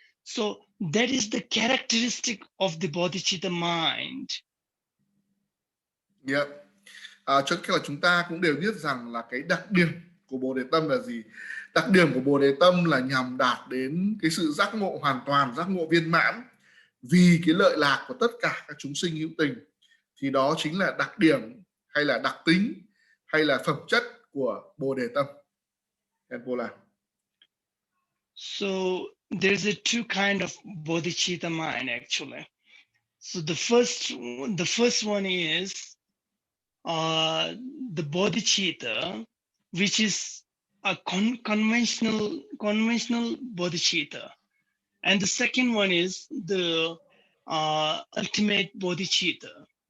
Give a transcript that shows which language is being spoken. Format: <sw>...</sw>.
<en>So that is the characteristic of the bodhicitta mind. Yeah.</en> <vi>Cho nên là chúng ta cũng đều biết rằng là cái đặc điểm của Bồ Đề Tâm là gì. Đặc điểm của Bồ Đề Tâm là nhằm đạt đến cái sự giác ngộ hoàn toàn, giác ngộ viên mãn vì cái lợi lạc của tất cả các chúng sinh hữu tình. Thì đó chính là đặc điểm hay là đặc tính hay là phẩm chất của Bồ Đề Tâm.</vi> <en>So there's two kind of bodhicitta mind actually. So the first one is the bodhicitta, which is a conventional bodhicitta, and the second one is the ultimate bodhicitta.</en>